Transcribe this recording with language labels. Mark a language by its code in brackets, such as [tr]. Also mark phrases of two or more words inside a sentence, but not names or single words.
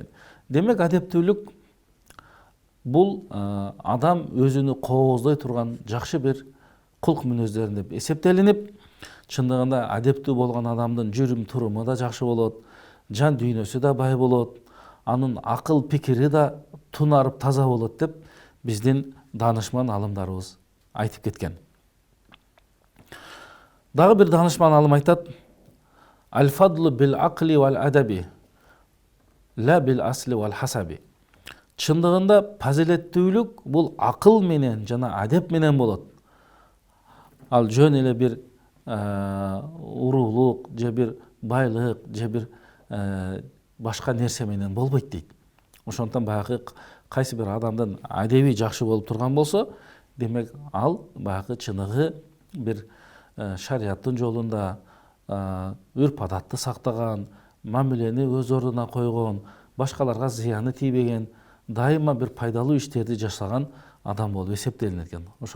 [ky] Демек, адептүүлүк бул адам өзүнү кооздой турган жакшы бир кулк мүнөздөрүн деп эсептелинип, чындыгында адептүү болгон адамдын жүрүм туруму да жакшы болот, жан дүйнөсү да бай болот, анын акыл пикири да тунарып таза болот деп биздин данышман алымдарыбыз айтып кеткен. Дагы бир данышман алым айтат: [ar] الفضل بالعقل والأدب، لا بالأصل والحسب». [ky] Чындыгында фазилеттүүлүк бул акыл менен жана адеп менен болот. Ал жөн эле бир уруулук же бир байлык же бир башка нерсе менен болбойт дейт. Ошондон баягы кайсы бир адамдын адеби жакшы болуп турган болсо, демек ал баягы чыныгы бир шариаттын жолунда үрп адатты сактаган, мамилени өз ордуна койгон, башкаларга зыяны тийбеген, дайыма бир пайдалуу иштерди жашаган адам болуп эсептелинет экен.